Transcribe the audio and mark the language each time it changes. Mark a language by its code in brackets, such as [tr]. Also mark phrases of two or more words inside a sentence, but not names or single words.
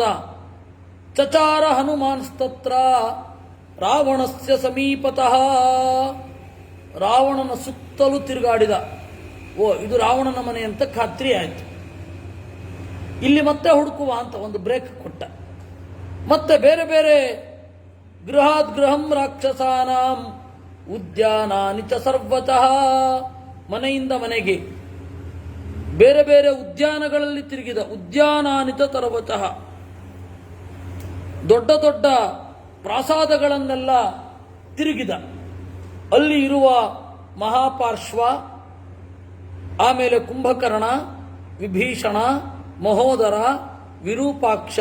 [sa] ಚಚಾರ ಹನುಮಾನ್ಸ್ತತ್ರ ರಾವಣಸ್ಯ ಸಮೀಪತಃ. [kn] ರಾವಣನ ಸುತ್ತಲೂ ತಿರುಗಾಡಿದ. ಓ, ಇದು ರಾವಣನ ಮನೆ ಅಂತ ಖಾತ್ರಿ ಆಯ್ತು. ಇಲ್ಲಿ ಮತ್ತೆ ಹುಡುಕುವ ಅಂತ ಒಂದು ಬ್ರೇಕ್ ಕೊಟ್ಟ. ಮತ್ತೆ ಬೇರೆ ಬೇರೆ [sa] ಗೃಹಾದ್ ಗೃಹಂ ರಾಕ್ಷಸಾನಾಂ ಉದ್ಯಾನಾನಿ ಚ ಸರ್ವತಃ. [kn] ಮನೆಯಿಂದ ಮನೆಗೆ ಬೇರೆ ಬೇರೆ ಉದ್ಯಾನಗಳಲ್ಲಿ ತಿರುಗಿದ. [sa] ಉದ್ಯಾನಾನಿ ಚ ಸರ್ವತಃ. [kn] ದೊಡ್ಡ ದೊಡ್ಡ ಪ್ರಾಸಾದಗಳನ್ನೆಲ್ಲ ತಿರುಗಿದ. ಅಲ್ಲಿ ಇರುವ ಮಹಾಪಾರ್ಶ್ವ, ಆಮೇಲೆ ಕುಂಭಕರ್ಣ, ವಿಭೀಷಣ, ಮಹೋದರ, ವಿರೂಪಾಕ್ಷ,